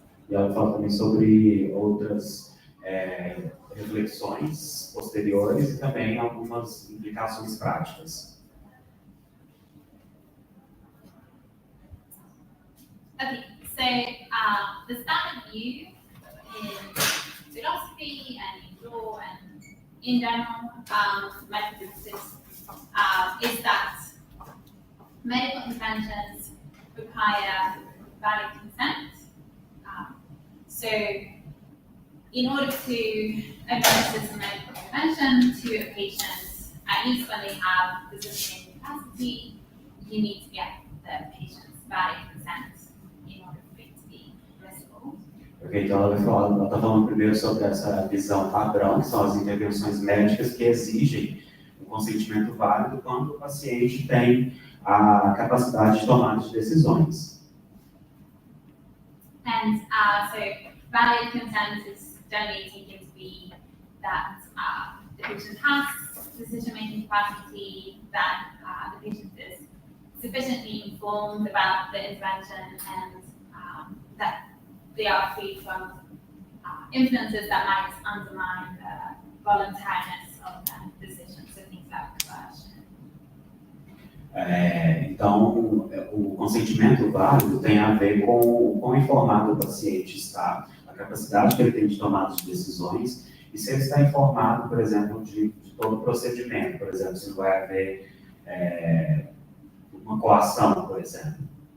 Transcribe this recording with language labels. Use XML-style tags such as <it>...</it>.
<pt>E ela fala também sobre outras reflexões posteriores e também algumas implicações práticas.</pt> <en>Okay, so the standard view in philosophy and in law and in general metaphysics is that medical interventions require valid consent. So in order to administer some medical intervention to a patient, at least when they have decision-making capacity, you need to get the patient's valid consent in order for it to be permissible.</en> <pt>Ok, então ela está falando primeiro sobre essa visão padrão, que são as intervenções médicas que exigem um consentimento válido quando o paciente tem a capacidade de tomar de decisões.</pt> <en>And so valid consent is generally taken to be that the patient has decision-making capacity, that the patient is sufficiently informed about the intervention, and that they are free from influences that might undermine the voluntariness of the decision, so things like coercion.</en> <pt>Então, o consentimento válido tem a ver com o quão informado o paciente está, a capacidade que ele tem de tomada de decisões, e se ele está informado, por exemplo, de todo o procedimento, por exemplo, se não vai haver uma coação, por exemplo.</pt>